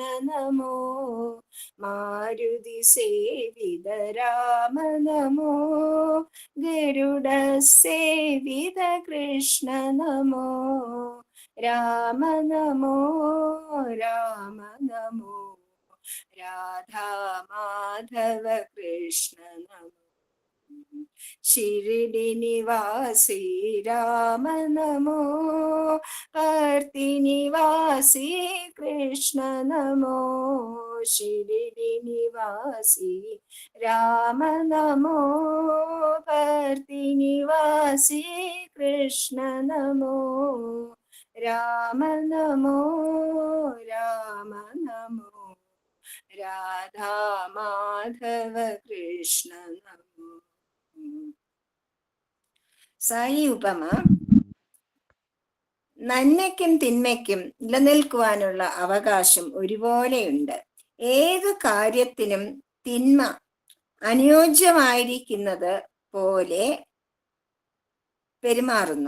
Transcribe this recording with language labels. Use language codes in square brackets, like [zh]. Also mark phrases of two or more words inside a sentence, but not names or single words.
[sa] నమో మారుతి సేవిత రామ నమో గరుడ సేవిత కృష్ణ నమో రామ నమో రామ నమో రాధా మాధవ కృష్ణ నమో शिरडी निवासी राम नमो कर्ति निवासी कृष्ण नमो शिरडी निवासी राम नमो कर्ति निवासी कृष्ण नमो राम नमो राम नमो राधा माधव कृष्ण नमो. [ml] സായി ഉപമ: നന്മയ്ക്കും തിന്മയ്ക്കും നിലനിൽക്കുവാനുള്ള അവകാശം ഒരുപോലെയുണ്ട്. ഏതു കാര്യത്തിനും തിന്മ അനുയോജ്യമായിരിക്കുന്നത് പോലെ പെരുമാറുന്നു.